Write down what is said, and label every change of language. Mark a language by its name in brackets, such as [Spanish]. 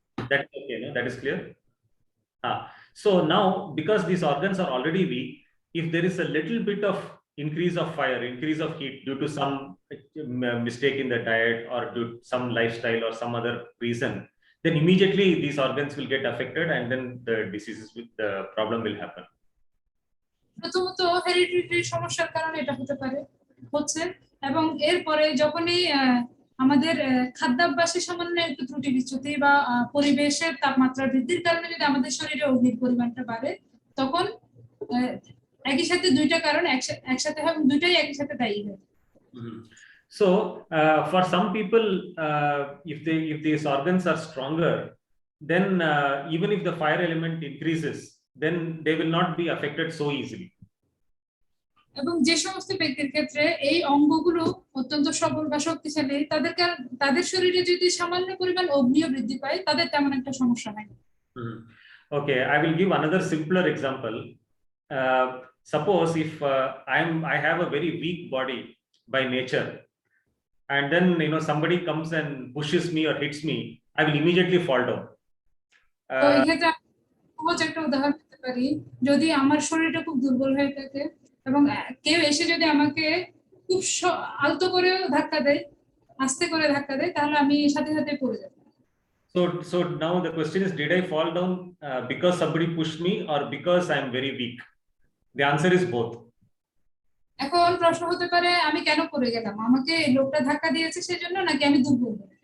[English] That is okay, no? That is clear. So now, because these organs are already weak, if there is a little bit of increase of fire, increase of heat due to some mistake in the diet or due to some lifestyle or some other reason, then immediately these organs will get affected and then the problem will happen. [Bangla] প্রথমত hereditary সমস্যার কারণে এটা হচ্ছে এবং এরপরে যখনই আমাদের খাদ্যাভ্যাসে সামান্য একটু ত্রুটি বিচ্যুতি বা পরিবেশের তাপমাত্রা বৃদ্ধির কারণে যদি আমাদের শরীরে অগ্নির পরিমাণটা বাড়ে, তখন একই সাথে দুইটা কারণ একসাথে হয়, দুইটাই একই সাথে দায়ী হয়। [English] So for some people, if these organs are stronger, then even if the fire element increases, then they will not be affected so easily. [Bangla] এবং যে সমস্ত ব্যক্তির ক্ষেত্রে এই অঙ্গগুলো অত্যন্ত সবল বা শক্তিশালী, তাদের শরীরে যদি সামান্য পরিমাণ অগ্নিও বৃদ্ধি পায়, তাদের তেমন একটা সমস্যা হয়। [English] Okay, I will give another simpler example. Suppose if I have a very weak body by nature, and then somebody comes and pushes me or hits me, I will immediately fall down. [Bangla] তো এই ক্ষেত্রে সহজ একটা উদাহরণ দিতে পারি, যদি আমার শরীরটা খুব দুর্বল হয়ে থাকে এবং কেউ এসে যদি আমাকে খুব আলতো করে ধাক্কা দেয়, আস্তে করে ধাক্কা দেয়, তাহলে আমি সাথে সাথে পড়ে যাব। [English] So now the question is, did I fall down because somebody pushed me or because I am very weak? The answer is both. [Bangla] এখন প্রশ্ন হতে পারে আমি কেন পড়ে গেলাম, আমাকে লোকটা ধাক্কা দিয়েছে সেজন্য নাকি আমি দুর্বল?